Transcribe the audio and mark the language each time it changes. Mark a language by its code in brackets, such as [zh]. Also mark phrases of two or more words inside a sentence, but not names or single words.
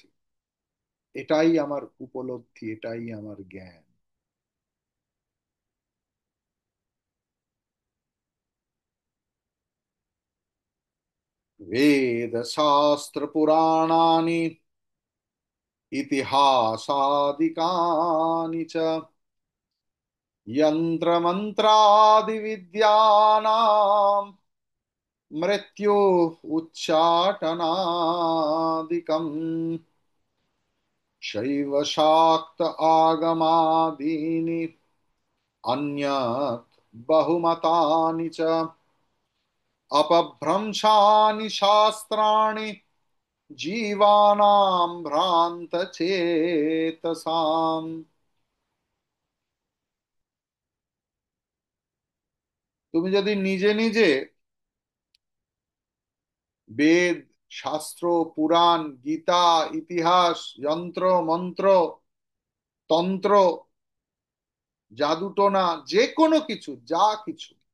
[bn] এটাই আমার উপলব্ধি, এটাই আমার জ্ঞান। [sa] বেদ শাস্ত্র পুরাণানি ইতিহাসাদিকানি চ यन्त्रमन्त्रादि विद्यानां मृत्यु उच्चाटनादिकम् शैव शाक्त आगमादीनि अन्यत् बहुमतानि च अपभ्रंशानि शास्त्राणि जीवानां भ्रान्तचेतसाम्। [bn] তুমি যদি নিজে নিজে বেদ, শাস্ত্র, পুরাণ, গীতা, ইতিহাস, যন্ত্র, মন্ত্র, তন্ত্র, জাদুটোনা, যে কোনো কিছু, যা কিছু,